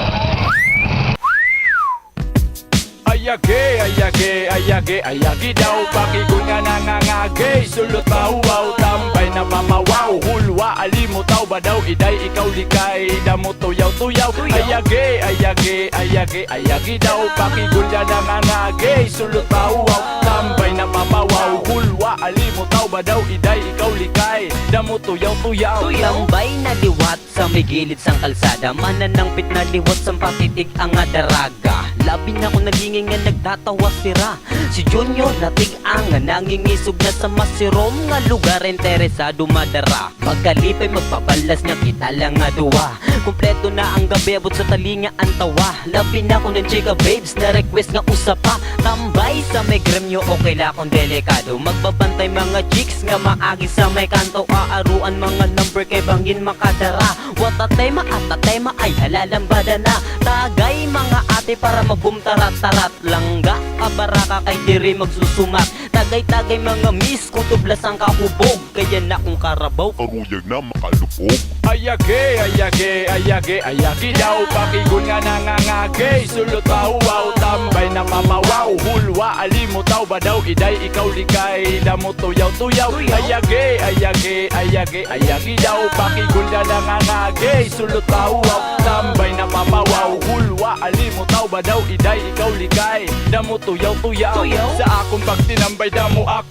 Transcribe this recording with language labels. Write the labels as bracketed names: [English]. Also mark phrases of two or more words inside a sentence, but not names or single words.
[Waray] Ayage daw pakikon nga nangangagay sulot mahuwaw tambay na mamawaw hulwa alimutaw ba daw iday ikaw likay damo tuyaw ayage daw pakikon nga nangangagay sulot mahuwaw tambay na mamawaw hulwa alimutaw ba daw iday ikaw likay damo tuyaw Tambay na liwat sa may gilid sang kalsada, mananampit na liwat sa patitig ang daraga. Labi na ko nagingin nga nagtatawa sira. Si Junior natig ang nangingisog na sa masirom nga lugar interesado madara. Pagkalipay magpabalas nga kita lang nga duwa. Kompleto na ang gabi abot sa talinga ang tawa. Labi na ko ng [English] chika babes [Waray] na request nga usapa. Tambay sa may gremyo okay la kong delikado. Magbabantay mga chicks nga maagi sa may kanto. Aaruan mga number kay bangin makadara. Watatay maatatay ay halalambada na. Tagay mga ate para magumtarat-tarat. Langga kabaraka kay diri magsusumat. Tagay-tagay mga miss kung tublas ang kahubog. Kaya na kung karabaw Karuyag na makalupog. Ayage daw pakikon nga nangangagay sulot mahuwaw tambay na mamawaw hulwa alimutaw ba daw iday ikaw likay damo tuyaw ayage daw pakikon nga nangangagay sulot mahuwaw tambay na mamawaw hulwa alimutaw ba daw iday ikaw likay damo tuyaw sa akong pagtinambay damo ako